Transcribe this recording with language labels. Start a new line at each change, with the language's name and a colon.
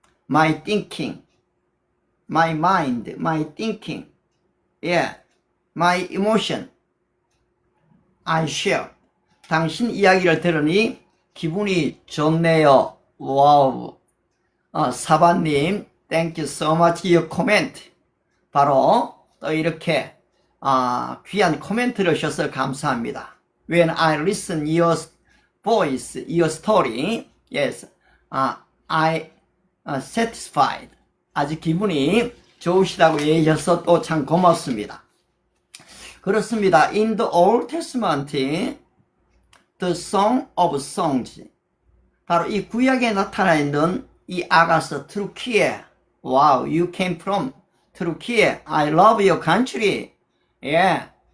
English: My thinking, my mind, my thinking, yeah, my emotion, I share.
Korean: 당신 이야기를 들으니 기분이 좋네요. 와우.
English: 사바님, thank you so much your comment.
Korean: 바로 또 이렇게 귀한 코멘트를 주셔서 감사합니다.
English: When I listen your voice, your story, yes, I satisfied.
Korean: 아주 기분이 좋으시다고 얘기하셔서 또 참 고맙습니다. 그렇습니다.
English: In the Old Testament, the Song of Songs.
Korean: 바로 이 구약에 나타나 있는 이 아가서 트루키에.
English: Wow, you came from Turkey. I love your country. Yeah.